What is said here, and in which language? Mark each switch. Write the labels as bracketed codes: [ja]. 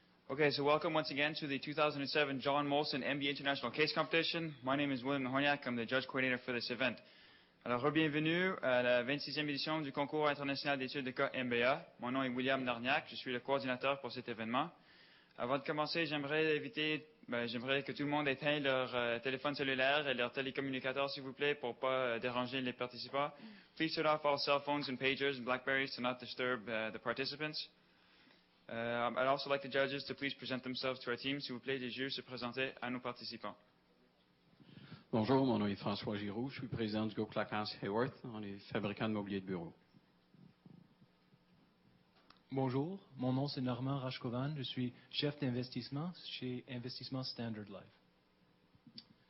[en] Okay, so welcome once again to the 2007 John Molson MBA International Case Competition. My name is William Horniak. I'm the judge coordinator for this event. [fr] Alors, bienvenue à la 26e édition du concours international d'études de cas MBA. Mon nom est William Horniak. Je suis le coordinateur pour cet événement. Avant de commencer, j'aimerais que tout le monde éteigne leur téléphone cellulaire et leur télécommunicateur, s'il vous plaît, pour pas déranger les participants. [en] Please turn off all cell phones and pagers and Blackberries to not disturb the participants. I'd also like the judges to please present themselves to our team. [fr] S'il vous plaît, les juges se présenter à nos participants. Bonjour, mon nom est François Giroux. Je suis président du groupe Lacasse Hayworth. On est fabricant de mobilier de bureau. Bonjour, mon nom c'est Normand Rachkovan. Je suis chef d'investissement chez Investissement Standard Life.